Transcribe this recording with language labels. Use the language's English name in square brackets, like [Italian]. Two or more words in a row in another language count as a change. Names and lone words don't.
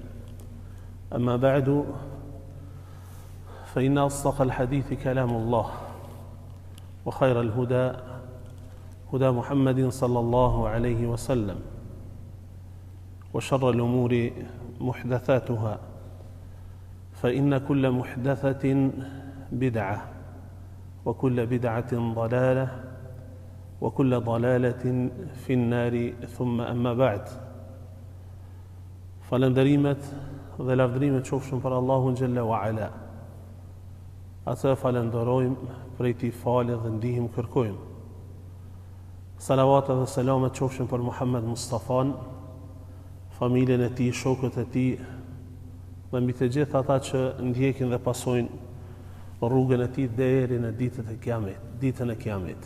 [Arabic] أما بعد فإن أصدق الحديث كلام الله وخير الهدى هدى محمد صلى الله عليه وسلم وشر الأمور محدثاتها فإن كل محدثة بدعة وكل بدعة ضلالة وكل ضلالة في النار ثم أما بعد. [Albanian] Falënderimet dhe lavdrimet qofshin për Allahun [Arabic] جل وعلا. [Albanian] Atë falenderojmë, prej tij falë dhe ndihmë kërkojmë. Salavat dhe selamet qofshin për Muhammed Mustafan, familjen e tij, shokët e tij dhe mbi të gjithë ata që ndjekin dhe pasojnë rrugën e tij deri në ditën e Kiametit.